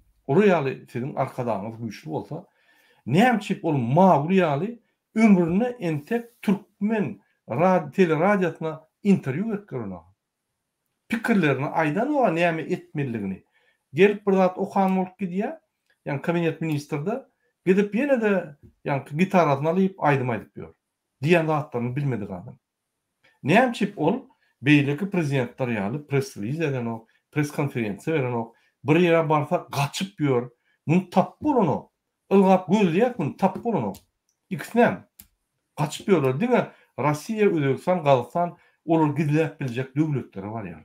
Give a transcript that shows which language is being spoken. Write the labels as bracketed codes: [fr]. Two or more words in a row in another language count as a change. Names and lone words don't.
[tk] O ýaly sizin arkadaňyz güýçlü bolsa, näçip ol magul ýaly ömrüne entek türkmen teleradyosuna interview berýär. Pikirlerini aýdan o näme etmeligini. Gelip bir zat okan bolup gidýär. [tr] Yani kabinet ministrde gidip yine de yani gitarasını alıp aydım diyor. [tk] Diyen zatlarını bilmedik adam. Näçip ol beýleki prezidentler ýaly [en] press release [tk] eden o, press konferensiýa beren o, bir ýere barsa gaçyp ýör. Muny tap bolany. Ilgap gözleýär muny tap bolany. İkisinem gaçyp ýörler diňe Rossiýa, Özbekistan, Gazakystan olar gidilip biljek döwletleri var ýaly.